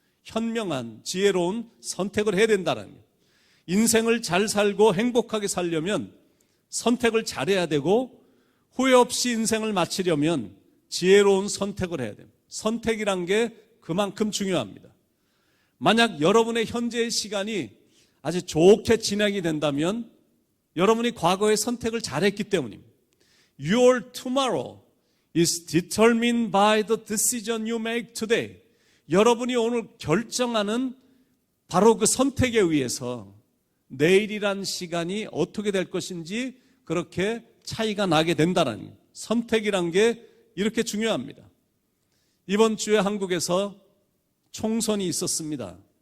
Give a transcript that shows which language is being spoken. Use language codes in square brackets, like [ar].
[ko] 현명한, 지혜로운 선택을 해야 된다는 거예요. 인생을 잘 살고 행복하게 살려면 선택을 잘해야 되고, 후회 없이 인생을 마치려면 지혜로운 선택을 해야 됩니다. 선택이란 게 그만큼 중요합니다. 만약 여러분의 현재의 시간이 아주 좋게 진행이 된다면 여러분이 과거의 선택을 잘했기 때문입니다. [en] Your tomorrow is determined by the decision you make today. [ko] 여러분이 오늘 결정하는 바로 그 선택에 의해서 내일이란 시간이 어떻게 될 것인지 그렇게 차이가 나게 된다는 거예요. 선택이란 게 이렇게 중요합니다. 이번 주에 한국에서 총선이 있었습니다.